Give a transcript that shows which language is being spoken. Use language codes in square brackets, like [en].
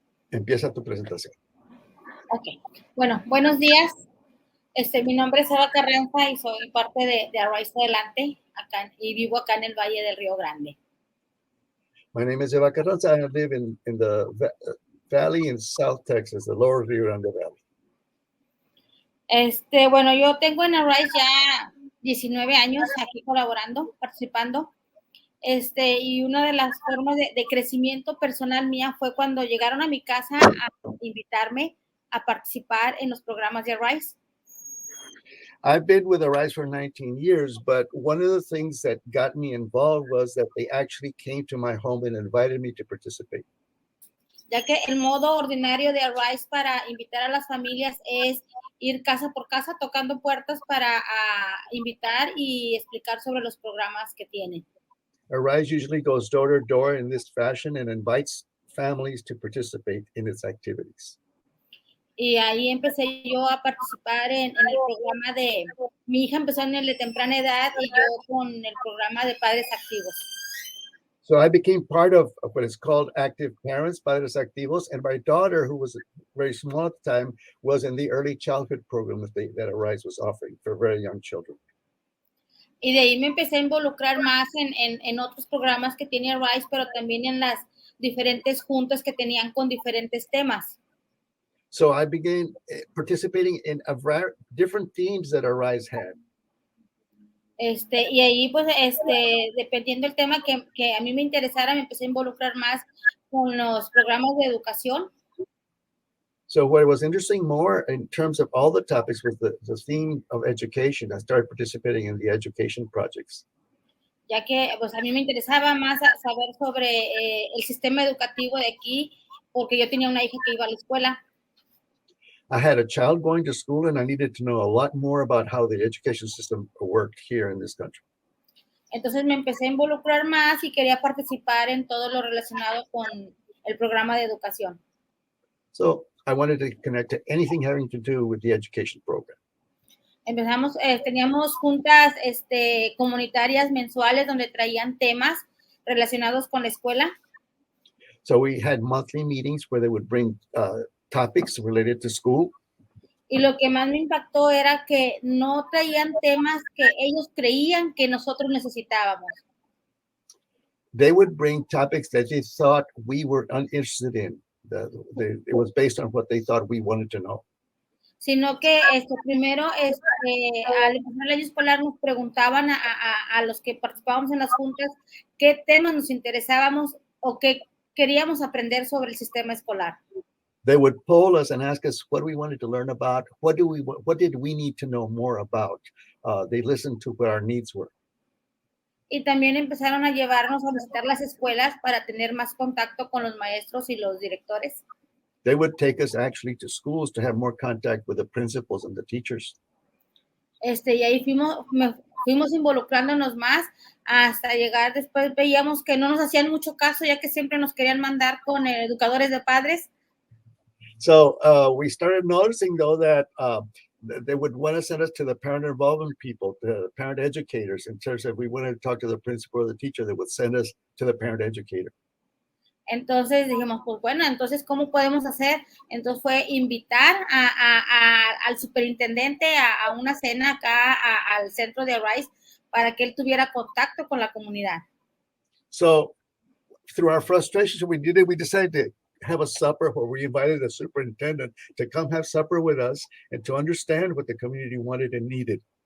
[es] Empieza tu presentación. Ok. Bueno, buenos días. Mi nombre es Eva Carranza y soy parte de ARISE Adelante y vivo acá en el Valle del Río Grande. [en] My name is Eva Carranza. I live in the valley in South Texas, the lower Rio Grande Valley. [es] Bueno, yo tengo en ARISE ya 19 años aquí colaborando, participando. Y una de las formas de crecimiento personal mía fue cuando llegaron a mi casa a invitarme a participar en los programas de ARISE. [en] I've been with ARISE for 19 years, but one of the things that got me involved was that they actually came to my home and invited me to participate. [es] Ya que el modo ordinario de ARISE para invitar a las familias es ir casa por casa tocando puertas para invitar y explicar sobre los programas que tienen. [en] ARISE usually goes door to door in this fashion and invites families to participate in its activities. [es] Y ahí empecé yo a participar en el programa mi hija empezó en el de temprana edad y yo con el programa de padres activos. [en] So I became part of what is called Active Parents, Padres Activos, and my daughter, who was very small at the time, was in the early childhood program that ARISE was offering for very young children. [es] Y de ahí me empecé a involucrar más en otros programas que tiene ARISE, pero también en las diferentes juntas que tenían con diferentes temas. [en] So I began participating in different themes that ARISE had. [es] Y ahí, pues, dependiendo del tema que a mí me interesara, me empecé a involucrar más con los programas de educación. [en] So what was interesting more in terms of all the topics was the theme of education. I started participating in the education projects. [es] Ya que, pues, a mí me interesaba más saber sobre el sistema educativo de aquí, porque yo tenía una hija que iba a la escuela. [en] I had a child going to school and I needed to know a lot more about how the education system worked here in this country. [es] Entonces me empecé a involucrar más y quería participar en todo lo relacionado con el programa de educación. [en] So I wanted to connect to anything having to do with the education program. [es] Empezamos, teníamos juntas comunitarias mensuales donde traían temas relacionados con la escuela. [en] So we had monthly meetings where they would bring topics related to school. [es] Y lo que más me impactó era que no traían temas que ellos creían que nosotros necesitábamos. [en] They would bring topics that they thought we were uninterested in. It was based on what they thought we wanted to know. [es] Sino que primero, al empezar el año escolar, nos preguntaban a los que participábamos en las juntas qué temas nos interesábamos o qué queríamos aprender sobre el sistema escolar. [en] They would poll us and ask us what we wanted to learn about, what did we need to know more about. They listened to what our needs were. [es] Y también empezaron a llevarnos a visitar las escuelas para tener más contacto con los maestros y los directores. [en] They would take us actually to schools to have more contact with the principals and the teachers. [es] Y ahí fuimos involucrándonos más hasta llegar, después veíamos que no nos hacían mucho caso, ya que siempre nos querían mandar con educadores de padres. [en] So we started noticing, though, that they would want to send us to the parent involvement people, the parent educators. In terms of we wanted to talk to the principal or the teacher, they would send us to the parent educator. [es] Entonces dijimos, pues bueno, entonces, ¿cómo podemos hacer? Entonces fue invitar al superintendente a una cena acá al centro de ARISE para que él tuviera contacto con la comunidad. [en] So through our frustrations, we decided to have a supper where we invited the superintendent to come have supper with us and to understand what the community wanted and needed.